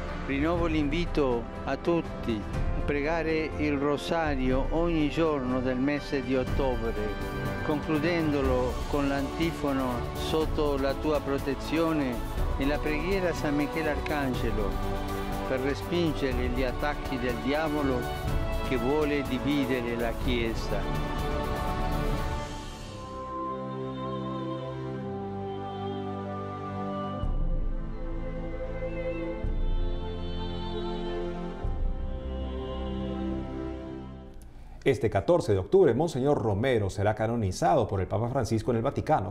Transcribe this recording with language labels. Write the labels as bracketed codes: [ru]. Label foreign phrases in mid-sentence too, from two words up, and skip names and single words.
[it] Rinnovo l'invito a tutti a pregare il rosario ogni giorno del mese di ottobre, concludendolo con l'antifono sotto la tua protezione e la preghiera a San Michele Arcangelo per respingere gli attacchi del diavolo che vuole dividere la Chiesa. [es] Este 14 de octubre, Monseñor Romero será canonizado por el Papa Francisco en el Vaticano.